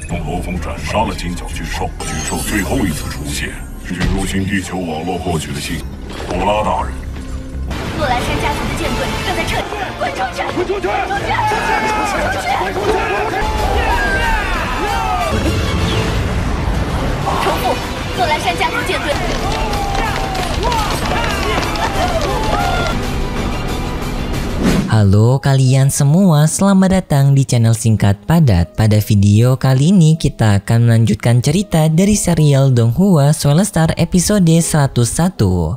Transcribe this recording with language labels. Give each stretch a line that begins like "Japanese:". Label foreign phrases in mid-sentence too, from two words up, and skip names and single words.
Chinese: 用罗峰斩杀了金角巨兽，巨兽最后一次出现，据入侵地球网络获取的信息，普拉大人，诺兰山家族的舰队正在撤离，滚出去！滚出去！滚出去！重复，诺兰山家族舰队。
Indonesian: Halo kalian semua, selamat datang di channel Singkat Padat. Pada video kali ini kita akan melanjutkan cerita dari serial Donghua Soulstar episode 101.